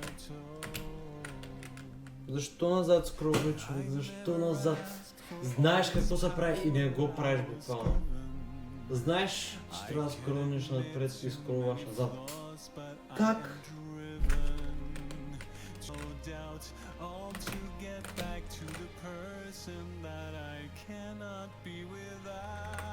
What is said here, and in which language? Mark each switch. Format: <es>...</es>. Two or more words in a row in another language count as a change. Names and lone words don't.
<bg>Защо назад скролвай, човек? Защо назад? Знаеш какво се прави и не го правиш буквално. Знаеш, че трябва да скролнеш напред и скролваш назад. Как?</bg> <en>All to get back to the person that I cannot be without.</en>